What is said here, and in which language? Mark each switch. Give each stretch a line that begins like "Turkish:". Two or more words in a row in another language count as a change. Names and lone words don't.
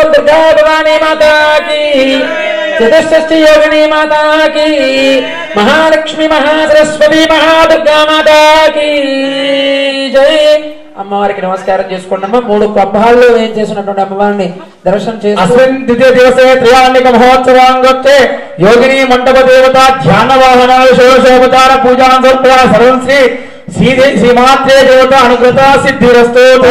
Hindi: दुर्गा भवानी माता की, चतुष्षष्ठी योगिनी माता की, महालक्ष्मी महासरस्वती महादुर्गा माता की जय।
Telugu: అమ్మవారికి నమస్కారం చేసుకున్నాము।
Sanskrit: 3
Telugu: పబ్బాల్లో ఏం చేసినటువంటి అమ్మవారిని దర్శనం చేసి
Sanskrit: అస్మిన్ ద్వితీయ దివసే త్రయాణిక మహోత్సవాంగోత్సే యోగిని మండప దేవత ధ్యాన వాహన షోడశోపచార పూజాం సమర్పయ సర్వం శ్రీమాత్రే దేవత అనుకృత సిద్ధిరస్తు।